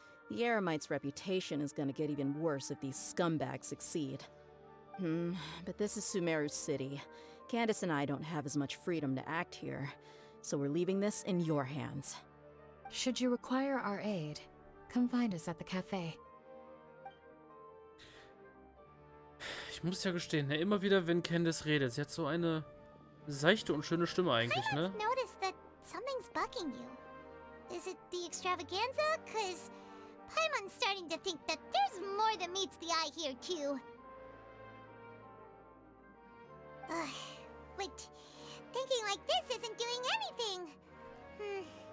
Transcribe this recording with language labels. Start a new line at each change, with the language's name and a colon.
English: The Eremites' reputation is gonna get even worse if these scumbags succeed. But this is Sumeru City. Candace and I don't have as much freedom to act here, so we're leaving this in your hands. Should you require our aid, come find us at the cafe.
German: Ich muss ja gestehen, ne, immer wieder, wenn Candace redet, sie hat so eine seichte und schöne Stimme eigentlich, ne?
English: I've noticed that something's bugging you. Is it the extravaganza? 'Cause Paimon's starting to think that there's more than meets the eye here, too. But thinking like this isn't doing anything.